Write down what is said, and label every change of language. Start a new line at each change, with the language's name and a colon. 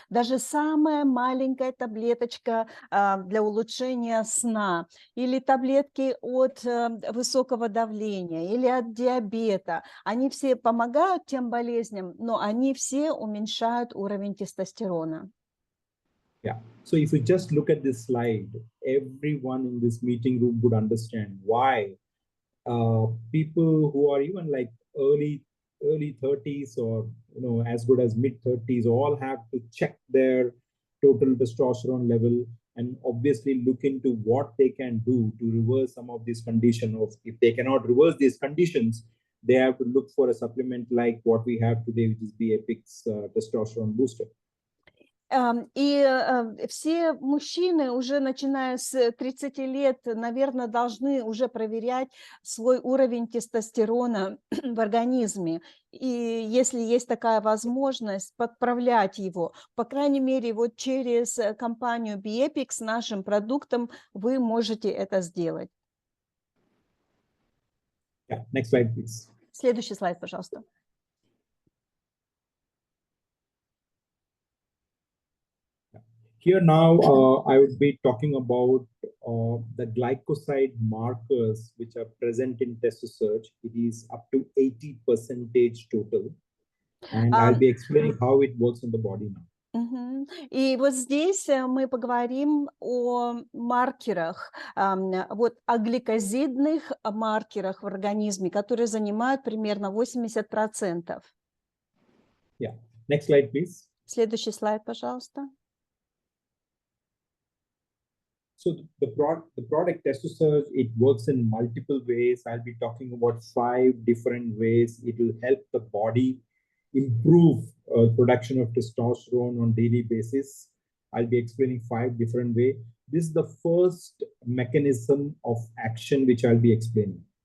Russian: Даже самая маленькая таблеточка для улучшения сна или таблетки от высокого давления или от диабета, они все помогают тем болезням, но они все уменьшают уровень тестостерона.
English: Yeah. So if you just look at this slide, everyone in this meeting room would understand why people who are even like early 30s or as good as mid 30s all have to check their total testosterone level and obviously look into what they can do to reverse some of these conditions. If they cannot reverse these conditions, they have to look for a supplement like what we have today, which is BAPIX testosterone booster.
Russian: И все мужчины уже начиная с 30 лет, наверное, должны уже проверять свой уровень тестостерона в организме. И если есть такая возможность, подправлять его. По крайней мере, вот через компанию BAPIX с нашим продуктом вы можете это сделать.
English: Yeah. Next slide, please.
Russian: Следующий слайд, пожалуйста.
English: Here now, I would be talking about the glycoside markers which are present in TestoSearch. It is up to 80% total. And I'll be explaining how it works in the body now.
Russian: И вот здесь мы поговорим о маркерах, вот о гликозидных маркерах в организме, которые занимают примерно 80%.
English: Yeah. Next slide, please.
Russian: Следующий слайд, пожалуйста.
English: So the product TestoSearch, it works in multiple ways. I'll be talking about 5 different ways. It will help the body improve production of testosterone on daily basis. I'll be explaining 5 different ways. This is the first mechanism of action which I'll be explaining.